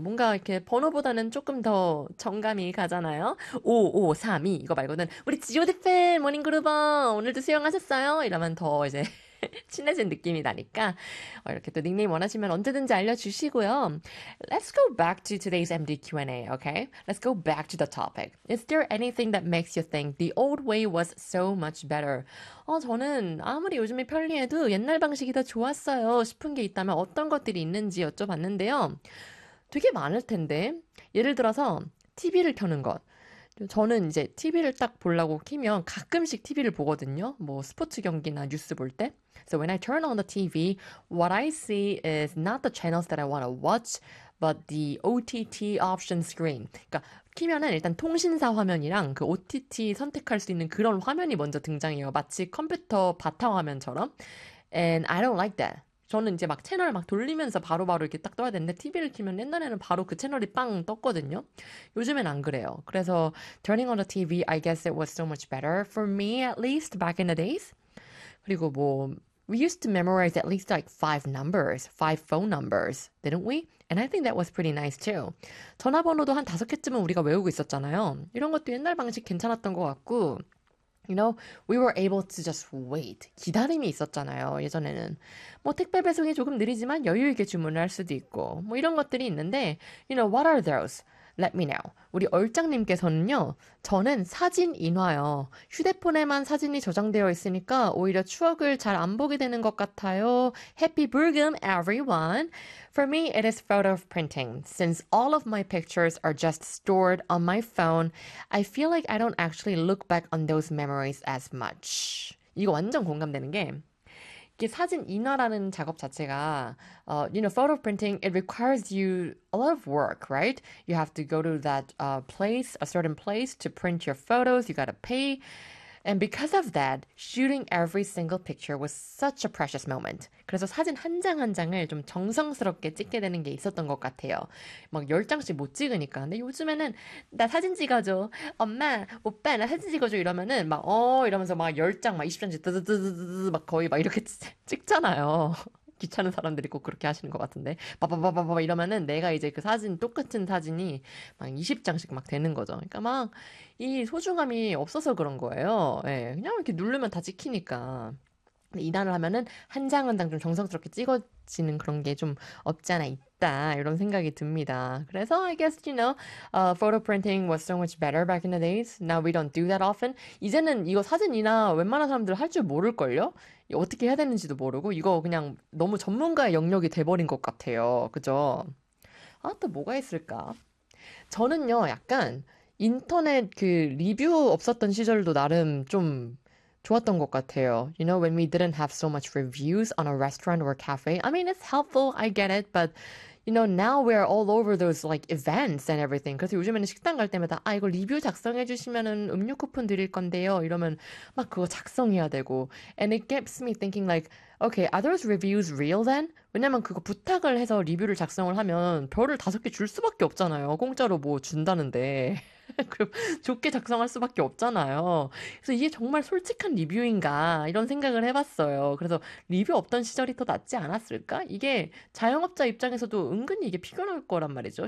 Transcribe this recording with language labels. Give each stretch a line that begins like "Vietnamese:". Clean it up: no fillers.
Korean: 뭔가 이렇게 번호보다는 조금 더 정감이 가잖아요. 5532 이거 말고는 우리 GOD 팬 모닝그루버 오늘도 수영하셨어요? 이러면 더 이제 친해진 느낌이 나니까 이렇게 또 닉네임 원하시면 언제든지 알려주시고요.
English: Let's go back to today's MD Q&A, okay? Let's go back to the topic. Is there anything that makes you think the old way was so much better?
Korean: 저는 아무리 요즘이 편리해도 옛날 방식이 더 좋았어요 싶은 게 있다면 어떤 것들이 있는지 여쭤봤는데요. 되게 많을 텐데 예를 들어서 TV를 켜는 것. 저는 이제 TV를 딱 보려고 키면 가끔씩 TV를 보거든요. 뭐 스포츠 경기나 뉴스 볼 때.
English: So when I turn on the TV, what I see is not the channels that I want to watch, but the OTT option screen.
Korean: 그러니까 키면은 일단 통신사 화면이랑 그 OTT 선택할 수 있는 그런 화면이 먼저 등장해요. 마치 컴퓨터 바탕화면처럼.
English: And I don't like that.
Korean: 저는 이제 막 채널을 막 돌리면서 바로바로 이렇게 딱 떠야 되는데 TV를 키면 옛날에는 바로 그 채널이 빵 떴거든요. 요즘엔 안 그래요. 그래서
English: turning on the TV, I guess it was so much better for me at least back in the days.
Korean: 그리고 뭐
English: we used to memorize at least like five phone numbers, didn't we? And I think that was pretty nice too.
Korean: 전화번호도 한 다섯 개쯤은 우리가 외우고 있었잖아요. 이런 것도 옛날 방식 괜찮았던 것 같고
English: You know, we were able to just wait.
Korean: 기다림이 있었잖아요, 예전에는. 뭐 택배 배송이 조금 느리지만 여유 있게 주문을 할 수도 있고 뭐 이런 것들이 있는데
English: You know, what are those? Let me know.
Korean: 우리 얼짱님께서는요, 저는 사진 인화요. 휴대폰에만 사진이 저장되어 있으니까 오히려 추억을 잘 안 보게 되는 것 같아요.
English: Happy Burgum, everyone! For me, it is photo printing. Since all of my pictures are just stored on my phone, I feel like I don't actually look back on those memories as much.
Korean: 이거 완전 공감되는 게 이게 사진 인화라는 작업 자체가
English: you know, photo printing, it requires you a lot of work, right? You have to go to that place, a certain place to print your photos. You gotta pay. And because of that, shooting every single picture was such a precious moment.
Korean: 그래서 사진 한 장 한 장을 좀 정성스럽게 찍게 되는 게 있었던 것 같아요. 막 열 장씩 못 찍으니까. 근데 요즘에는 나 사진 찍어줘. 엄마, 오빠 나 사진 찍어줘 이러면은 막 이러면서 막 열 장, 막 20장씩 드드드드드 막 거의 막 이렇게 찍잖아요. 귀찮은 사람들이 꼭 그렇게 하시는 것 같은데 바바바바바 이러면은 내가 이제 그 사진 똑같은 사진이 막 20장씩 막 되는 거죠. 그러니까 막 이 소중함이 없어서 그런 거예요. 예, 그냥 이렇게 누르면 다 찍히니까. 인화를 하면은 한 장은 당좀 정성스럽게 찍어지는 그런 게좀 없지 않아 있다 이런 생각이 듭니다. 그래서
English: I guess you know, photo printing was so much better back in the days. Now we don't do that often.
Korean: 이제는 이거 사진이나 웬만한 사람들 할줄 모를걸요? 어떻게 해야 되는지도 모르고 이거 그냥 너무 전문가의 영역이 돼버린 것 같아요. 그죠? 아, 또 뭐가 있을까? 저는요, 약간 인터넷 그 리뷰 없었던 시절도 나름 좀 좋았던 것 같아요.
English: You know, when we didn't have so much reviews on a restaurant or cafe. I mean, it's helpful, I get it, but you know, now we're all over those like events and everything.
Korean: 그래서 요즘에는 식당 갈 때마다 아, 이거 리뷰 작성해 주시면은 음료 쿠폰 드릴 건데요. 이러면 막 그거 작성해야 되고.
English: And it keeps me thinking like, okay, are those reviews real then?
Korean: 왜냐면 그거 부탁을 해서 리뷰를 작성을 하면 별을 5개 줄 수밖에 없잖아요. 공짜로 뭐 준다는데. 좋게 작성할 수밖에 없잖아요. 그래서 이게 정말 솔직한 리뷰인가 이런 생각을 해봤어요. 그래서 리뷰 없던 시절이 더 낫지 않았을까? 이게 자영업자 입장에서도 은근히 이게 피곤할 거란 말이죠.